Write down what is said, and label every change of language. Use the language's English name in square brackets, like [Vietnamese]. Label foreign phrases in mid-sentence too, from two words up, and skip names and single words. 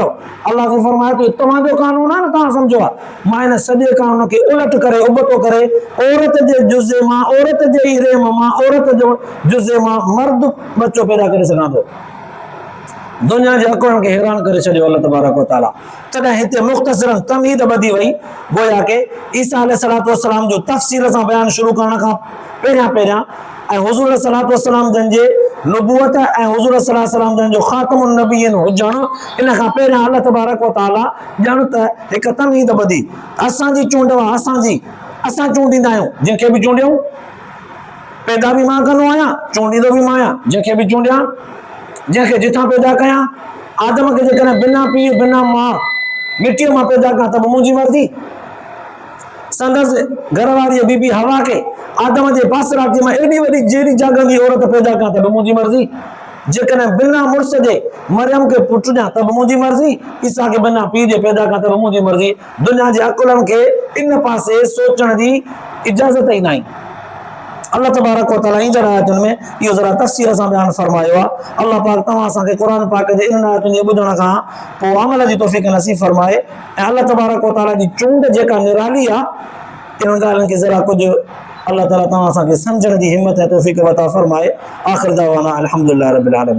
[Sindhi] अल्लाह खे फरमाए थो तव्हांजो कानून आहे न, तव्हां सम्झो आहे, मां इन सॼे कानून खे उलट करे उबतो करे औरत जे जुज़े मां, औरत जे ई रेम मां, औरत जो जुज़े मां मर्द बच्चो पैदा करे सघां थो। दुनिया जे अकुलनि खे हैरान करे छॾियो [Arabic] الله تبارك وتعالى. [Sindhi] तॾहिं हिते मुख़्तसिरन तमहीद ॿधी वई, गोया के ईसा [Arabic] عليه الصلاة والسلام [Sindhi] जो तफ़सील सां बयानु शुरू करण खां पहिरियां ऐं हुज़ूर [Arabic] صلى الله عليه وسلم [Sindhi] जंहिंजे नुबुवत ऐं हुज़ूर [Arabic] صلى الله عليه وسلم [Sindhi] जंहिंजो [Arabic] خاتم النبيين [Sindhi] हुजणु, इन खां पहिरियां [Arabic] الله تبارك وتعالى [Sindhi] ॼण त हिकु तमहीद ॿधी। असांजी चूंड आहे, असां चूंडींदा आहियूं, जंहिंखे बि चूंडियूं, पैदा बि मां कंदो आहियां, चूंडींदो बि मां आहियां, जंहिंखे बि चूंडियां, जंहिंखे जिथां पैदा कयां। आदम खे जेकॾहिं बिना पीउ बिना मां मिटीअ मां पैदा कयां त मुंहिंजी मर्ज़ी, संदसि घरवारीअ बीबी हवा खे आदम जे पासराती मां एॾी वॾी जहिड़ी जाॻंदी औरत पैदा कयां त मुंहिंजी मर्ज़ी, जेकॾहिं बिना मुड़ुस जे मरियम खे पुटु ॾियां त मुंहिंजी मर्ज़ी, ईसा खे बिना पीउ जे पैदा कयां त मुंहिंजी मर्ज़ी। दुनिया जे अकुलनि खे इन पासे सोचण जी इजाज़त ई नाहे। [Arabic] الله تبارك وتعالى [Sindhi] इन आयतुनि में इहो ज़रा तफ़सील सां बयानु फरमायो आहे। अल्लाह पाक तव्हां असांखे क़ुर पाक जे इन आयतुनि जे ॿुधण खां पोइ अमल जी तौफ़ीक़ नसीब फरमाए ऐं [Arabic] الله تبارك وتعالى [Sindhi] जी चूंड जेका निराली आहे इन्हनि ॻाल्हियुनि खे ज़रा कुझु [Arabic] الله تعالى [Sindhi] तव्हां असांखे सम्झण जी हिम्मत ऐं तौफ़ीक़ अता फरमाए। [Arabic] آخر دعوانا الحمد لله رب العالمين.